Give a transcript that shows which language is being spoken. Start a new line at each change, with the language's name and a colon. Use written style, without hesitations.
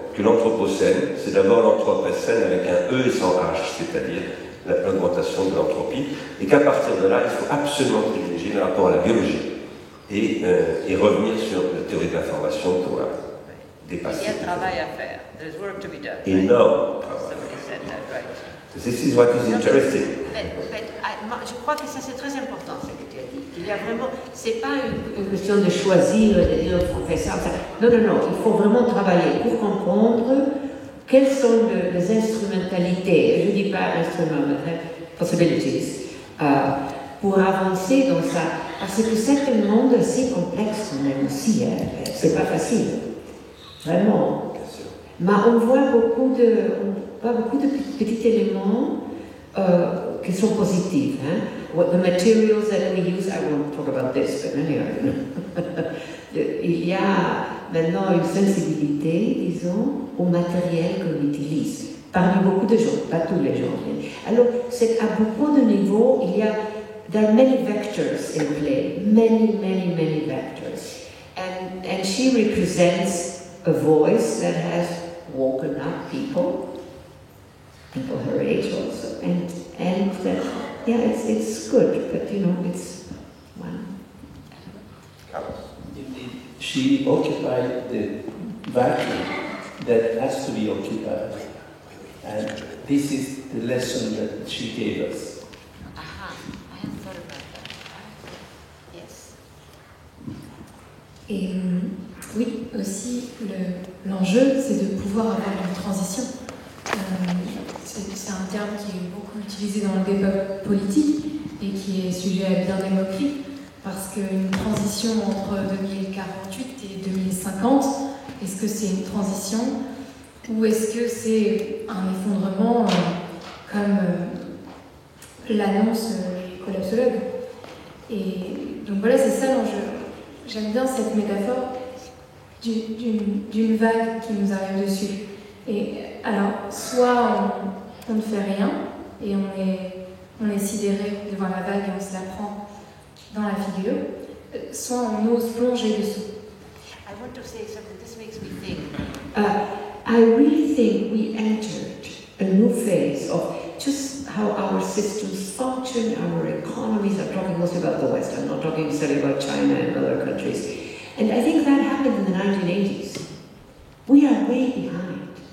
French: Que l'anthropocène, c'est d'abord l'anthropocène avec un E et sans H, c'est-à-dire l'augmentation de l'entropie, et qu'à partir de là, il faut absolument privilégier le rapport à la biologie et revenir sur la théorie de l'information pour dépasser. Il y a un travail à faire.
English: There's work to be done.
French: Énorme
English: Right?
French: travail.
English: Somebody said that, right? This is what is interesting.
French: Moi, je crois que ça c'est très important ce que tu as dit. Il y a vraiment, c'est pas une question de choisir, de dire on fait ça, ça. Non, non, non. Il faut vraiment travailler pour comprendre quelles sont les instrumentalités. Je dis pas instruments, mais possibilities. Pour avancer dans ça. Parce que c'est un monde assez complexe quand même aussi. Hein. C'est pas facile. Vraiment. Mais on voit beaucoup de petits éléments qui sont positifs. Hein.
English: What the materials that we use, I won't talk about this, but anyway.
French: Il y a maintenant une sensibilité, disons, au matériel qu'on utilise. Parmi beaucoup de gens, pas tous les gens. Alors, c'est à beaucoup de niveaux,
English: there are many vectors in play, many vectors. And she represents a voice that has woken up people her age also, and that, yeah, it's good, but it's one. She occupied the vacuum that has to be occupied, and this is the lesson that she gave us. Aha, I hadn't thought about that. Yes.
French: Et oui, aussi, l'enjeu, c'est de pouvoir avoir une transition. C'est un terme qui est beaucoup utilisé dans le débat politique et qui est sujet à bien des moqueries, parce qu'une transition entre 2048 et 2050, est-ce que c'est une transition ou est-ce que c'est un effondrement comme l'annonce les collapsologues? Et donc voilà, c'est ça l'enjeu. J'aime bien cette métaphore d'une vague qui nous arrive dessus. Et alors, soit on ne fait rien et on est sidéré devant la vague et on se la prend dans la figure, soit on ose plonger dessous.
English: I want to say something, this makes me think. I really think we entered a new phase of just how our systems function, our economies. I'm talking mostly about the West, I'm not talking necessarily about China and other countries. And I think that happened in the 1980s. We are way behind.